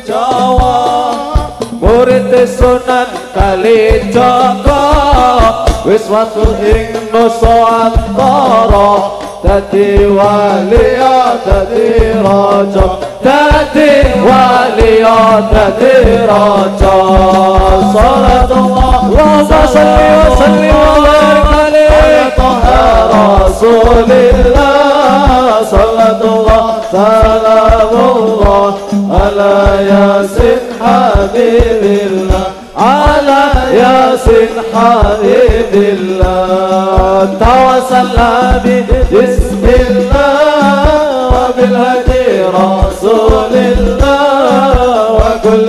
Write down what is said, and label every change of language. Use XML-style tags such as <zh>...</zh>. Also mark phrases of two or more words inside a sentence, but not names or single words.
<jv>Jawa murid Sunan Kalijaga wis wasul ing Nusantara dadi waliyo dadi raja dadi waliyo dadi raja</jv> <ar>صلاة الله وسلم رسول الله صلاة الله سلام الله على ياسين حبيب الله على ياسين حبيب الله توسلنا بسم الله وبالهدي رسول الله وكل</ar>